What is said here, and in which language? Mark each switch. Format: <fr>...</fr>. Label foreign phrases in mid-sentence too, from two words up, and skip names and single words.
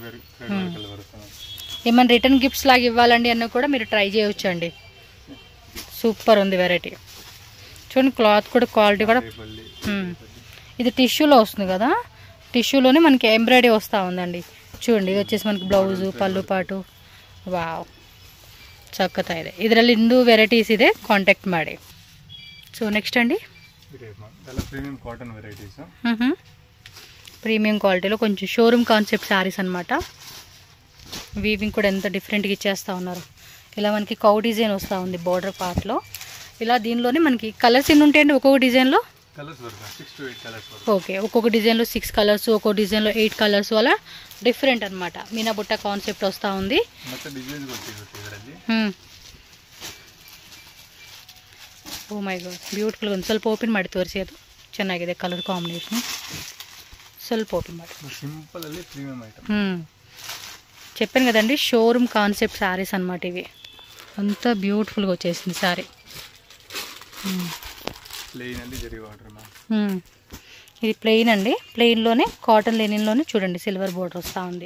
<te>ఏమైనా</te> <en>return gifts</en> <te>లాగా ఇవ్వాలండి అన్న కూడా మీరు ట్రై చేయవచ్చు అండి. సూపర్ ఉంది వెరైటీ. చూడండి క్లాత్ కూడా క్వాలిటీ కూడా. ఇది టిష్యూలో వస్తుంది కదా, టిష్యూలోనే మనకి ఎంబ్రాయిడరీ వస్తూ ఉందండి. చూడండి ఇది వచ్చేసి మనకి</te> <kn>ಬ್ಲೌಸ್ ಪಲ್ಲು ಪಾಟು. ವಾವ್, ಸಖತ್ತಾ ಇದೆ. ಇದರಲ್ಲಿ ಇನ್ನೂ ವೆರೈಟೀಸ್ ಇದೆ, ಕಾಂಟ್ಯಾಕ್ಟ್ ಮಾಡಿ.</kn> <en>so next అండి Premium cotton varieties.</en> <te>ప్రీమియం క్వాలిటీలో కొంచెం</te> <en>showroom concept sarees</en> <te>అనమాట. వీవింగ్ కూడా ఎంత డిఫరెంట్గా ఇచ్చేస్తూ ఉన్నారు. ఇలా మనకి</te> <en>cow design</en> <te>వస్తూ ఉంది బోర్డర్ పార్ట్లో. ఇలా దీనిలోనే మనకి కలర్స్ ఎన్ని ఉంటాయండి ఒక్కొక్క డిజైన్లో? ఓకే, ఒక్కొక్క డిజైన్లో 6 కలర్స్, ఒక్కొక్క డిజైన్లో 8 కలర్స్, అలా డిఫరెంట్ అనమాట. మీనా బుట్ట కాన్సెప్ట్ వస్తూ ఉంది.</te> <en>Oh my God, beautiful.</en> <kn>ಒಂದು ಸ್ವಲ್ಪ ಓಪನ್ ಮಾಡಿ ತೋರಿಸಿ, ಅದು ಚೆನ್ನಾಗಿದೆ</kn> <en>colour combination.</en> <kn>ಸ್ವಲ್ಪ ಓಪನ್ ಮಾಡಿ.</kn> <te>సింపుల్ ಅಲ್ಲಿ</te> <en>premium item.</en> <te>చెప్పాను కదండి</te> <en>showroom concept sarees</en> <te>అనమాట ఇవి. అంతా బ్యూటిఫుల్గా వచ్చేసింది శారీ. ఇది ప్లెయిన్ అండి. ప్లెయిన్లోనే కాటన్ లెనిన్లోనే చూడండి</te> <en>silver border</en> <te>వస్తూ ఉంది.</te>